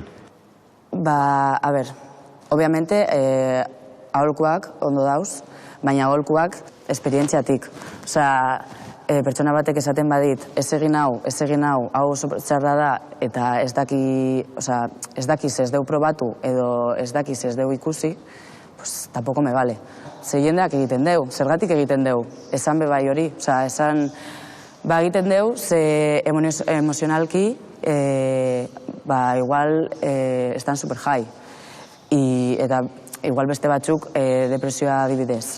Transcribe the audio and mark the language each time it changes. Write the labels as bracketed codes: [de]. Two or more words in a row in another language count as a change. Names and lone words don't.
[eu] A ber, obviamente, aholkuak ondo dauz, baina aholkuak esperientziatik. Osea, pertsona batek esaten badit, ez egin hau, hau oso txarra da, eta ez dakiz ez deu probatu, edo ez dakiz ez deu ikusi, [es] pues tampoco me vale. [eu] Ze jendeak egiten deu, zergatik egiten deu, esan bebai hori, osea, esan egiten deu, ze emozionalki, igual, [es] estan super high. [eu] Eta igual beste batzuk depresioa adibidez.